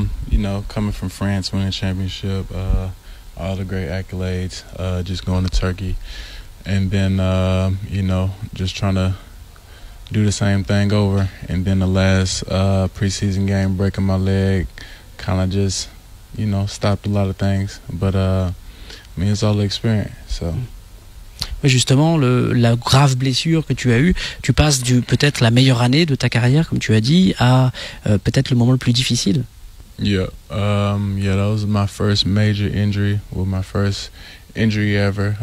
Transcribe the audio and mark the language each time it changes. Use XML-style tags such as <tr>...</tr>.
<en>You know, coming from France, winning a championship, all the great accolades, just going to Turkey, and then you know, just trying to do the same thing over. And then the last preseason game, breaking my leg, kind of just, you know, stopped a lot of things. But I mean, it's all the experience. So.</en> <fr>Oui, justement, la grave blessure que tu as eue, tu passes peut-être la meilleure année de ta carrière, comme tu as dit, à peut-être le moment le plus difficile.</fr> <en>Yeah, that was my first major injury, my first injury ever.</en>